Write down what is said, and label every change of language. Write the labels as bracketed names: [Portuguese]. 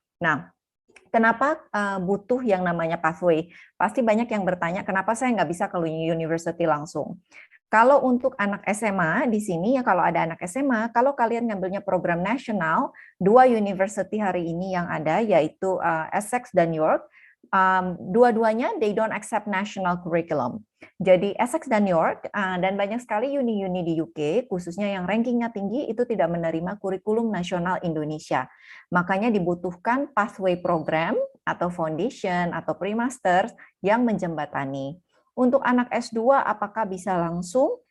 [Indonesian] Nah, kenapa butuh yang namanya pathway? Pasti banyak yang bertanya, kenapa saya nggak bisa ke university langsung? Kalau untuk anak SMA di sini ya, kalau ada anak SMA, kalau kalian ngambilnya program nasional, 2 university hari ini yang ada yaitu Essex dan York. Dua-duanya [English] they don't accept national curriculum. [Indonesian] Jadi Essex dan York dan banyak sekali uni-uni di UK khususnya yang rankingnya tinggi itu tidak menerima kurikulum nasional Indonesia. Makanya dibutuhkan pathway program atau foundation atau pre-master yang menjembatani. Untuk anak S2 apakah bisa langsung?